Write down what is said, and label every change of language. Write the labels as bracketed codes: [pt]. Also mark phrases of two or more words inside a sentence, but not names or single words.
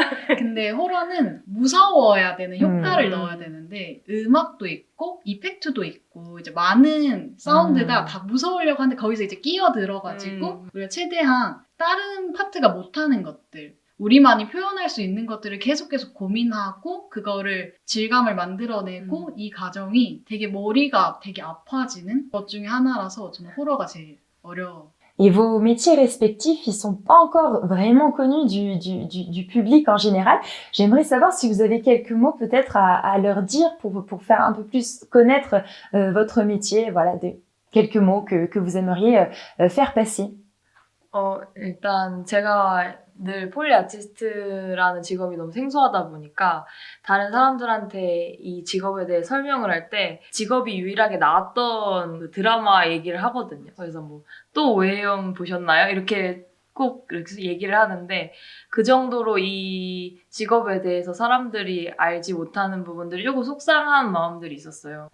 [ko] 근데 호러는 무서워야 되는 효과를 넣어야 되는데 음악도 있고 이펙트도 있고 이제 많은 사운드가 다 무서우려고 하는데 거기서 이제 끼어 들어가지고 우리가 최대한 다른 파트가 못하는 것들 우리만이 표현할 수 있는 것들을 계속 고민하고 그거를 질감을 만들어내고 이 과정이 되게 머리가 되게 아파지는 것 중에 하나라서 저는 호러가 제일 어려워. [fr] Et vos métiers respectifs, ils sont pas encore vraiment connus du public en général. J'aimerais savoir si vous avez quelques mots peut-être à leur dire pour faire un peu plus connaître votre métier. Voilà, quelques mots que vous aimeriez faire passer. [ko] 일단 제가 늘 폴리 아티스트라는 직업이 너무 생소하다 보니까 다른 사람들한테 이 직업에 대해 설명을 할 때 직업이 유일하게 나왔던 그 드라마 얘기를 하거든요. 그래서 뭐 또 오해영 보셨나요? 이렇게 꼭 이렇게 얘기를 하는데 그 정도로 이 직업에 대해서 사람들이 알지 못하는 부분들이 조금 속상한 마음들이 있었어요.